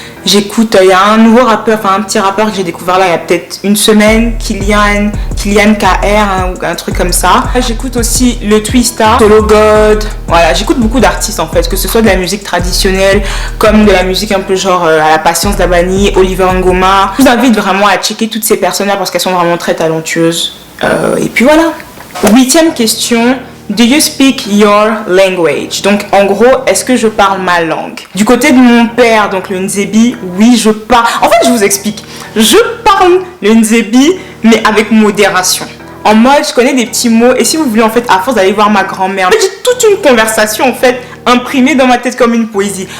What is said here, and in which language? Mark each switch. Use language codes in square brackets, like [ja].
[fr] J'écoute, il y a un nouveau rappeur, enfin un petit rappeur que j'ai découvert là il y a peut-être une semaine, Kylian KR, hein, ou un truc comme ça. J'écoute aussi le Twista, Solo God, voilà, j'écoute beaucoup d'artistes en fait, que ce soit de la musique traditionnelle, comme de la musique un peu genre à la Patience Dabani, Oliver Ngoma. Je vous invite vraiment à checker toutes ces personnes-là parce qu'elles sont vraiment très talentueuses. Et puis voilà. 8e question. [en] Do you speak your language? [fr] Donc en gros, est-ce que je parle ma langue? Du côté de mon père, donc le Nzebi, oui je parle. En fait je vous explique, je parle le Nzebi mais avec modération. En mode je connais des petits mots et si vous voulez en fait à force d'aller voir ma grand-mère, j'ai toute une conversation en fait imprimée dans ma tête comme une poésie.